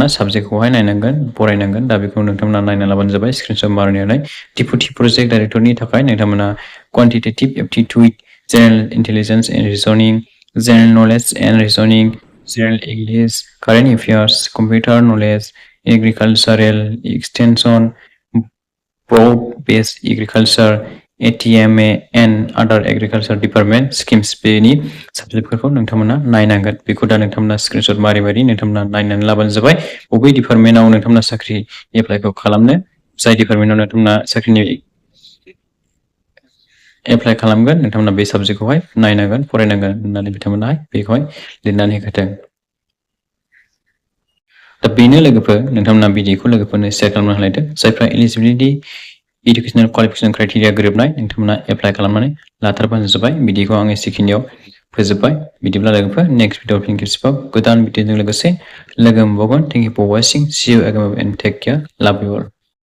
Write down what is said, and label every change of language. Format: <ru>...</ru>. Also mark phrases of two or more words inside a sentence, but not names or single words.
<brx>साबजेक्टखौहाय नायनांगोन फरायनांगोन दा बेखौ नोंथांमोना नायना लाबानो जाबाय स्क्रिनशट मारनानै</brx> <en>deputy project director</en> <brx>थाखाय नोंथांमोना</brx> <en>quantitative aptitude general intelligence and reasoning general knowledge and reasoning general English current affairs computer knowledge agricultural extension broad based agriculture ATMA and other agriculture department schemes</en> <brx>बेनि साबजेक्टफोरखौ नोंथांमोना नायनांगोन बेखौ दा नोंथांमोना स्क्रिनशट मारि नोंथांमोना नायनानै लाबानो जाबाय बबे डिपार्टमेन्टआव नोंथांमोना साख्रि एप्लाइखौ खालामनो जाय डिपार्टमेन्टआव नोंथांमोना साख्रिनि एप्लाइ खालामगोन नोंथांमोना बे साबजेक्टखौहाय नायनांगोन फरायनांगोन होननानै बिथांमोनहाय बेखौहाय लिरनानै होदों दा बेनो लोगोफोर नोंथांमोना भिडिअखौ लोगोफोरनो शेयार खालामना होलायदो जायफ्रा</brx> <en>eligibility educational qualification criteria</en> <brx>गोरोबनाय नोंथांमोना एप्लाइ खालामनानै लाथारबानो जाबाय बिदिखौ आं एसेखिनियाव फोजोबबाय बिदिब्ला लोगोफोर</brx> <en>next video</en> <brx>फिन खेबसेबाव गोदान भिडिअजों लोगोसे लोगो मोनबावगोन</brx> <en>thank you for watching see you again and take care love you all</en>